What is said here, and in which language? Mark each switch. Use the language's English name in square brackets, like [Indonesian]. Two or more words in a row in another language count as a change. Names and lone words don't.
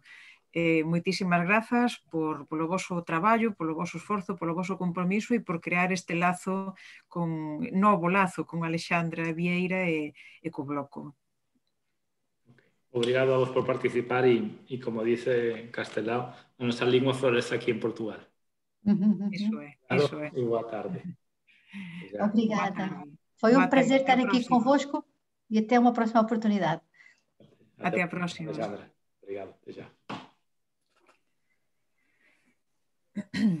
[Galician] Moitísimas grazas polo voso traballo, polo voso esforzo, polo voso compromiso e por crear este novo lazo con Alexandra Vieira e co Bloco. Obrigado a vos por participar e como dice Castelao, a nosa lingua florece aquí en Portugal. Iso é. E boa tarde. [Portuguese] Obrigada. Foi um prazer estar aqui convosco e até uma próxima oportunidade. Até a próxima. Alexandra. Obrigado. Até já.